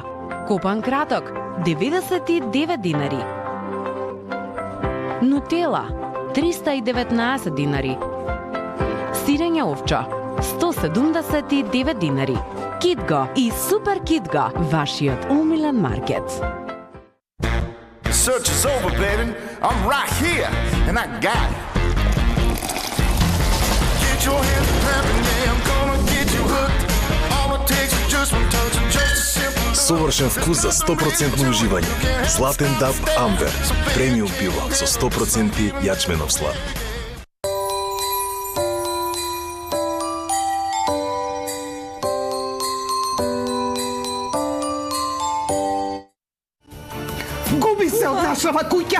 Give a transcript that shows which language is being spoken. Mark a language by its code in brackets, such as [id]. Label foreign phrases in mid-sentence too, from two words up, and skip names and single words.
[mk] Копан краток 99 динари. Нутела 319 динари. Сирење овчо 179 динари. Китго и Супер Китго, вашиот умилен маркет. [en] Search is over, baby. I'm right here, and I got it. Get your hands clapping, yeah, I'm gonna get you hooked. All it takes is just one touch and just a simple. [mk] Совршен вкус за 100% уживање. Златен даб Амбер. Премиум пиво со 100% јачменов слад. Губи се од нашава куќа!